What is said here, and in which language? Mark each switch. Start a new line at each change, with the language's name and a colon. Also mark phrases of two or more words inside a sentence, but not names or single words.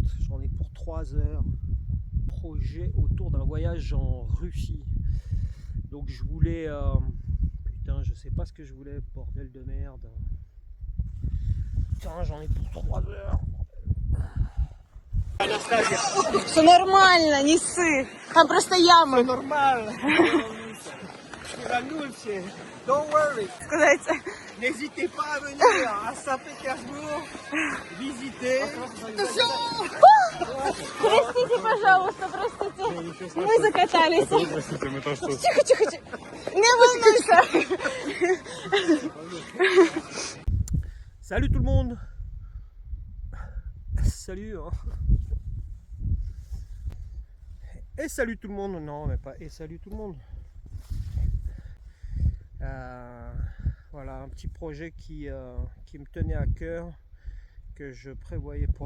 French: J'en ai pour 3 heures. Projet autour d'un voyage en Russie. Donc je voulais... Putain, je sais pas ce que je voulais, bordel de merde. Putain, j'en ai pour 3 heures.
Russian: Все нормально, не ссы. Там просто ямы. Нормально.
English: Don't worry.
Russian: Сказать.
French: N'hésitez pas à venir à Saint-Pétersbourg visiter.
Russian: Простите, пожалуйста, простите. Мы закатались. Простите, мы тоже тут. Тихо, тихо, тихо. Не волнуйся.
French: Salut tout le monde. Salut. Hein. Et salut tout le monde. Non, mais pas et salut tout le monde. Voilà, un petit projet qui me tenait à cœur, que je prévoyais pour...